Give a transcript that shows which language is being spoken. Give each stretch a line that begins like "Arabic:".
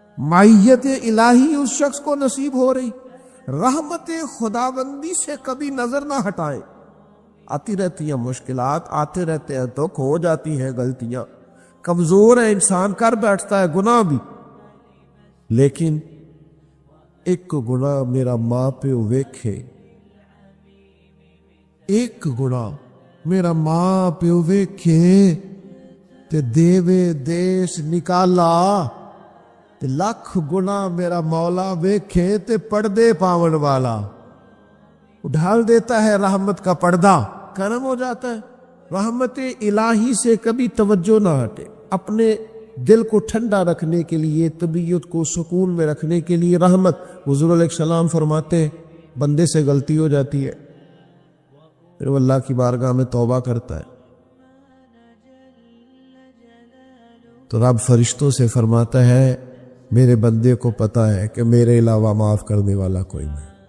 Urdu: معیت الہی اس شخص کو نصیب ہو رہی. رحمت خداوندی سے کبھی نظر نہ ہٹائیں. آتی رہتی ہیں مشکلات، آتے رہتے ہیں دکھ، ہو جاتی ہیں غلطیاں، کمزور ہے انسان، کر بیٹھتا ہے گناہ بھی.
Punjabi: لیکن ایک گناہ میرا ماں پیو ویکھے، ایک گناہ میرا ماں پیو ویکھے تے دیوے دیس نکالا، تے لاکھ گناہ میرا مولا ویکھے تے پردے پاون والا.
Urdu: ڈھال دیتا ہے رحمت کا پردہ، کرم ہو جاتا ہے. رحمت الہی سے کبھی توجہ نہ ہٹے. اپنے دل کو ٹھنڈا رکھنے کے لیے، طبیعت کو سکون میں رکھنے کے لیے رحمت. حضور علیہ السلام فرماتے ہیں بندے سے غلطی ہو جاتی ہے پھر وہ اللہ کی بارگاہ میں توبہ کرتا ہے تو رب فرشتوں سے فرماتا ہے میرے بندے کو پتا ہے کہ میرے علاوہ معاف کرنے والا کوئی نہیں.